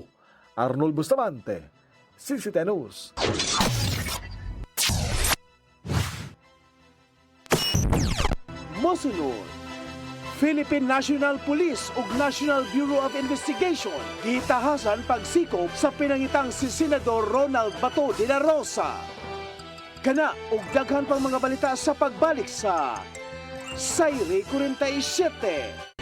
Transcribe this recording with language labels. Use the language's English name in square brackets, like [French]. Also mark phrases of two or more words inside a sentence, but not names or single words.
[Cebuano] Arnold Bustamante, CCTV News. Mosunod, Philippine National Police ug National Bureau of Investigation gitahasan pagsikop sa pinangitang si Senador Ronald Bato de la Rosa. Kana ug daghan pang mga balita sa pagbalik sa Sayre 47.